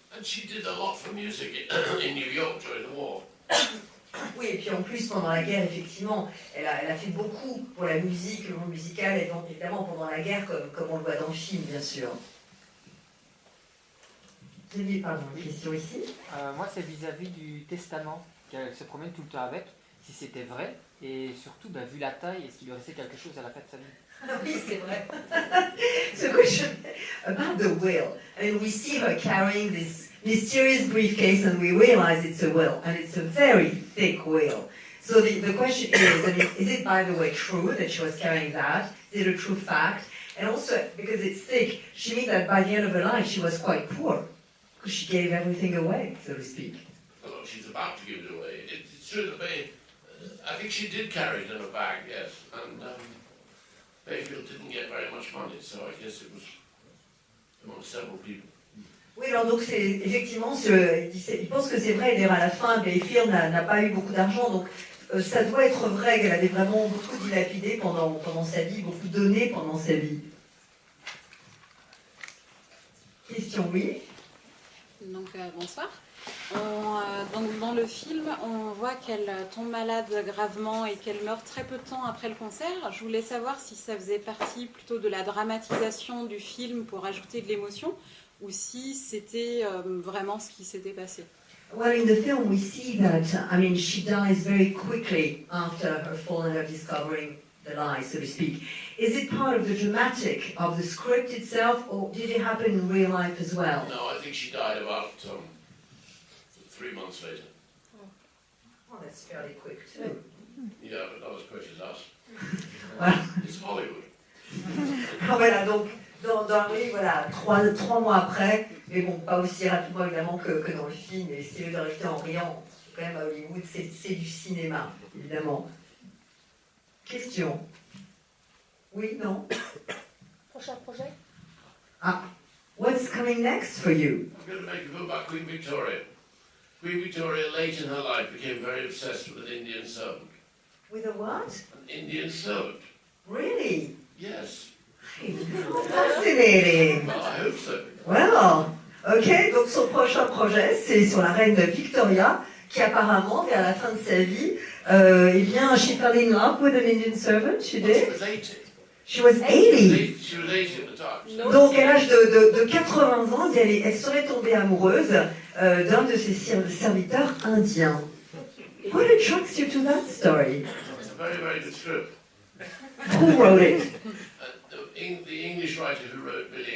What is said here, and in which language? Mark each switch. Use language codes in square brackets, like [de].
[en] And she did a lot for music in New York during the war. [fr] Oui, et puis en plus, pendant la guerre, effectivement, elle a fait beaucoup pour la musique, le monde musical, et évidemment pendant la guerre, comme on le voit dans le film, bien sûr. J'ai pardon, une question ici. Moi, c'est vis-à-vis du testament qu'elle se promène tout le temps avec, si c'était vrai, et surtout, vu la taille, est-ce qu'il lui restait quelque chose à la fin de sa vie? Ah oui, c'est vrai. [en] So question about the will. I mean, we see her carrying this mysterious briefcase and we realize it's a will, and it's a very thick will. So the question is, I mean, is it by the way true that she was carrying that? Is it a true fact? And also, because it's thick, she means that by the end of her life she was quite poor, because she gave everything away, so to speak. Although she's about to give it away. It's true that I think she did carry it in a bag, yes, and Bayfield didn't get very much money, so I guess it was among several people. [fr] Oui, alors donc c'est effectivement, il pense que c'est vrai, d'ailleurs à la fin, Bayfield n'a pas eu beaucoup d'argent, donc ça doit être vrai qu'elle avait vraiment beaucoup dilapidé pendant sa vie, beaucoup donné pendant sa vie. Question, oui. Donc bonsoir. Donc, dans le film, on voit qu'elle tombe malade gravement et qu'elle meurt très peu de temps après le concert. Je voulais savoir si ça faisait partie plutôt de la dramatisation du film pour ajouter de l'émotion ou si c'était vraiment ce qui s'était passé. [en] Well, in the film we see that, I mean, she dies very quickly after her fall and her discovering the lie, so to speak. Is it part of the dramatic of the script itself, or did it happen in real life as well? No, I think she died about 3 months later. Oh, that's fairly quick too. Yeah, but not as quick as us. [fr] Voilà. [en] It's Hollywood. [fr] Voilà, donc oui, voilà, trois mois après, mais bon, pas aussi rapidement évidemment que dans le film, et si je veux rajouter en riant, quand même à Hollywood, c'est du cinéma, évidemment. Question? Oui, non? Prochain projet? [en] Ah, what's coming next for you? I'm going to make a film about Queen Victoria. Queen Victoria, late in her life, became very obsessed with an Indian servant. With a what? An Indian servant? Really? Yes. Fascinating. Well, I hope so. [fr] Well, ok, donc son prochain projet, c'est sur la reine Victoria, qui apparemment, vers la fin de sa vie, eh bien, [en] she fell in love with an Indian servant, she Well, she did. was 80. She was 80. She was 80 at the time. No. [fr] Donc, à l'âge de 80 ans, elle serait tombée amoureuse d'un de ses serviteurs indiens. [en] What attracts you to that story? It's a very, very good script. Who wrote it? The English writer who wrote Billy